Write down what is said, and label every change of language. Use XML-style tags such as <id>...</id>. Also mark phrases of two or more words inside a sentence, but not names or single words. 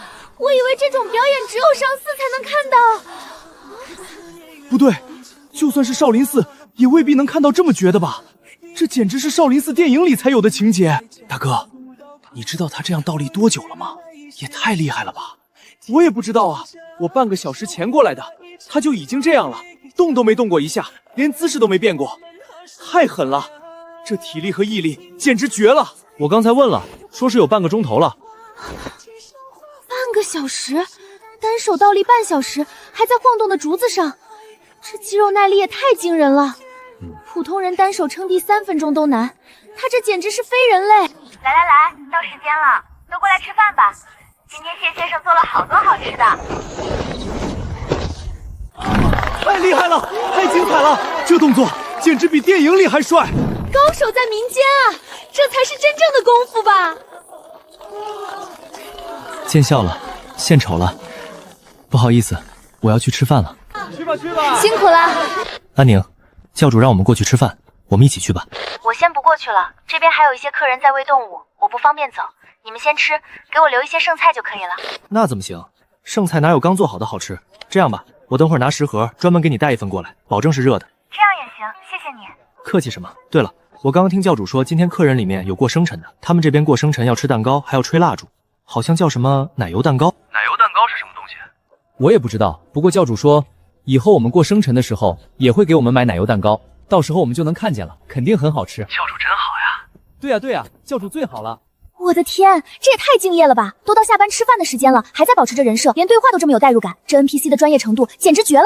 <zh>我以為這種表演只有上4才能看到。不對，就算是少林寺也未必能看到这麼絕的吧？這簡直是少林寺電影裡才有的情節。大哥，你知道他這樣倒立多久了嗎？也太厲害了吧！我也不知道啊，我半個小時前過來的，他就已經這樣了，動都沒動過一下，連姿勢都沒變過，太狠了！這體力和毅力簡直絕了。我剛才問了，說是有半個鐘頭了。半個小時，單手倒立半小時，還在晃動的竹子上，這肌肉耐力也太驚人了。普通人單手撐地3分鐘都難，他這簡直是非人類。来，到時間了，都過來吃飯吧。今天謝先生做了好多好吃的。太厲害了，太精彩了！這動作簡直比電影裡還帥。高手在民間啊，這才是真正的功夫吧。见笑了，獻醜了，不好意思，我要去吃飯了。去吧，辛苦了。安寧，教主讓我們過去吃飯，我們一起去吧。我先不過去了，這邊還有一些客人在餵動物，我不方便走。你們先吃，給我留一些剩菜就可以了。那怎麼行？剩菜哪有剛做好的好吃？这樣吧，我等會兒拿食盒專門給你帶一份過來，保證是熱的。這樣也行，謝謝你。客氣什麼？對了，我剛剛聽教主說，今天客人裡面有過生辰的，他們這邊過生辰要吃蛋糕，還要吹蠟燭，好像叫什麼奶油蛋糕。奶油蛋糕是什麼東西？我也不知道，不過教主說，以後我們過生辰的時候也會給我們買奶油蛋糕，到時候我們就能看見了，肯定很好吃。教主真好呀！對呀，教主最好了。我的天，這也太敬業了吧！都到下班吃飯的時間了，還在保持着人設，連對話都這麼有代入感，這 NPC 的專業程度簡直絕了！</zh>